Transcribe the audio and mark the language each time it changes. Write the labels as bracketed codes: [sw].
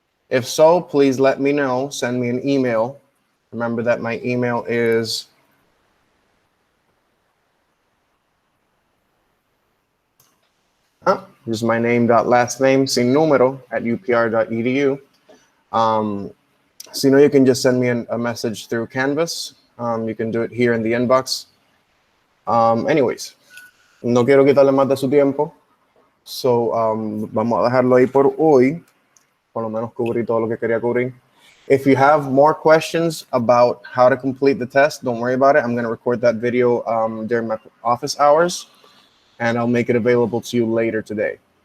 [en] If so, please let me know. Send me an email. Remember that my email is just my name.last name [es] sin número [en] @upr.edu. So you can just send me a message through Canvas. You can do it here in the inbox. [es] Anyways, no quiero quitarle más de su tiempo. So vamos a dejarlo ahí por hoy. Por lo menos cubrí todo lo que quería cubrir. [en] If you have more questions about how to complete the test, don't worry about it. I'm going to record that video during my office hours, and I'll make it available to you later today.